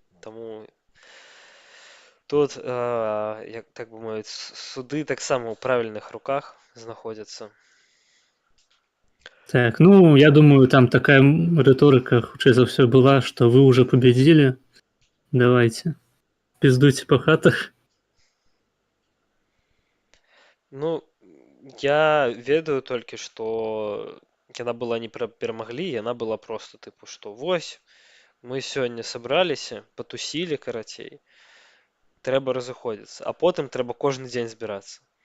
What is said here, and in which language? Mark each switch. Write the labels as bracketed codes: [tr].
[be] Таму тут, як так бы мовіць, суды таксама ў правільных руках знаходзяцца. Так, ну, я думаю, там такая рыторыка, хутчэй за ўсё, была, што [ru] вы уже победили, давайте, пиздуйте по хатах. [be] Ну, я ведаю толькі, што яна была не пра перамаглі, яна была проста, тыпу, што вось, мы сёння сабраліся, патусілі, карацей, трэба разыходзіцца, а потым трэба кожны дзень збірацца.